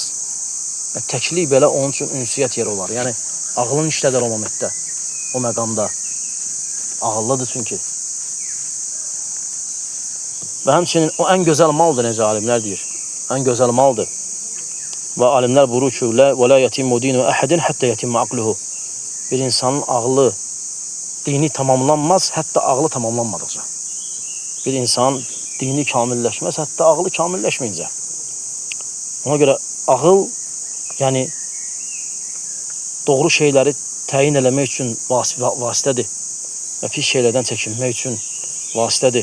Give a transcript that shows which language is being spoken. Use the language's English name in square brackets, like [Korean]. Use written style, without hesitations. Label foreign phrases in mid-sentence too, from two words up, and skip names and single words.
[Azerbaijani] Təklik belə onun üçün ünsiyyət yeri olar. Yəni ağlın işlədər o momentdə, o məqamda. Ağıllıdır çünki. Və həmçinin o ən gözəl maldır, necə alimlər deyir. Ən gözəl maldır. Və alimlər buyurur ki, [Arabic] وَلَا يَتِمُّ دِينُ أَحَدٍ حَتَّى يَتِمَّ عَقْلُهُ. [Azerbaijani] Bir insanın ağlı, dini tamamlanmaz, hətta ağlı tamamlanmadıqca. Bir insan dini kamilləşməz, hətta ağlı kamilləşməyincə. Ona görə ağıl, yəni doğru şeyləri təyin eləmək üçün vasitədir və pis şeylərdən çəkinmək üçün vasitədir.